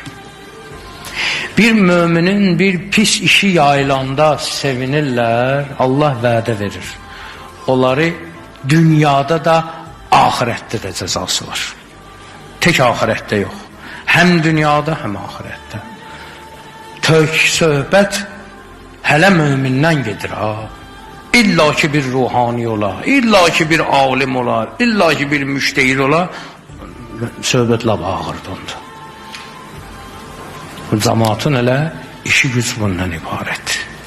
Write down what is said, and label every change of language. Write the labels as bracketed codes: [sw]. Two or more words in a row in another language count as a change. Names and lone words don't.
[az] Bir müminin bir pis işi yayılanda sevinirler, Allah vədə verir. [tr] Onları dünyada da ahirette de cezası var. Tek ahirette yok. Hem dünyada hem ahirette. [az] Tök söhbət hələ mümindən gedir ha. İlla ki bir ruhani olar, illa ki bir alim olar, illa ki bir müştehid olar, söhbətlə ağırdı onda. Bu cemaatın elə işi güc bundan ibarət.